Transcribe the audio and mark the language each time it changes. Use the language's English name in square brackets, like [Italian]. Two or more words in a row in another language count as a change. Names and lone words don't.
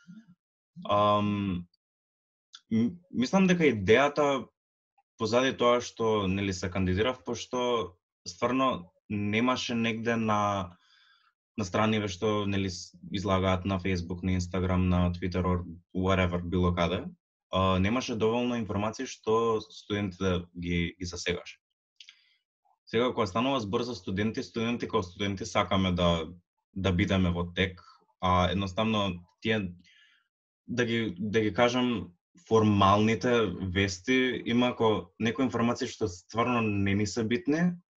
[Macedonian] Мислам дека идејата позади тоа што се кандидирав, пошто стварно немаше негде на страниве што излагаат на Facebook, на Instagram, на Twitter [English] or whatever, [Macedonian] било каде. Немаше доволно информации што студентите ги засегаше. Сега кога станува збор за студенти како студенти сакаме да бидеме во тек, едноставно тие да ги кажам формалните вести има некои информации што стварно не ни се битни,